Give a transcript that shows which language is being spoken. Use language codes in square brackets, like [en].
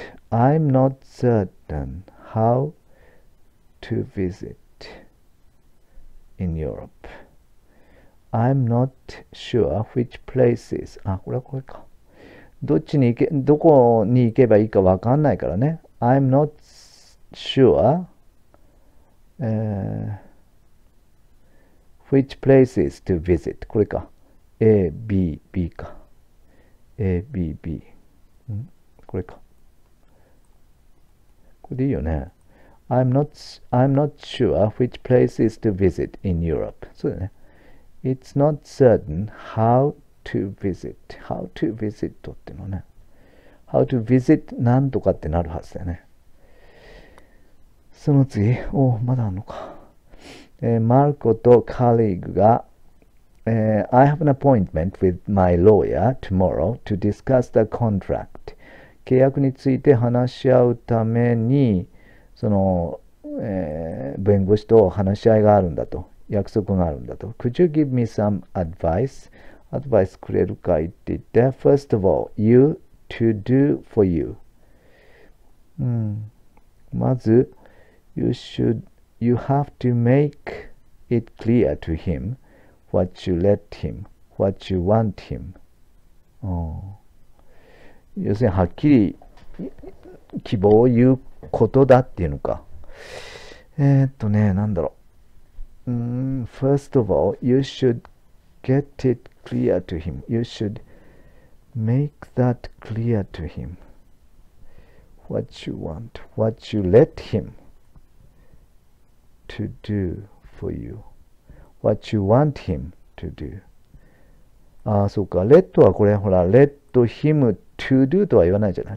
[en] I'm not certain how to visit in Europe. I'm not sure which places. [ja] これはこれか。どこに行けばいいかわかんないからね。 [en] I'm not sure、which places to visit. [ja] これか。A, B, B か。A, B, B。 これか。これでいいよね。 [en] I'm not sure which places to visit in Europe. [ja] そうだね。 [en] It's not certain how to visit. How to visit [ja] っていうのね。How to visit なんとかってなるはずだよね。その次。まだあるのか。マルコとカリーグが、 [en] I have an appointment with my lawyer tomorrow to discuss the contract. [ja] 契約について話し合うために、その、弁護士と話し合いがあるんだと。約束があるんだと。 [en] Could you give me some advice? [ja] アドバイスくれるかいって言って、 [en] First of all, you to do for you. [ja] まず、 [en] you have to make it clear to him what you let him, what you want him. [ja] 要するにはっきり希望を言うことだっていうのか。なんだろう。 [en] First of all, you should get it clear to him. You should make that clear to him. What you want, what you let him to do for you. What you want him to do. [ja] ああ、そうか。 let はこれ、ほら、 [en] let him to do [ja] とは言わないじゃない。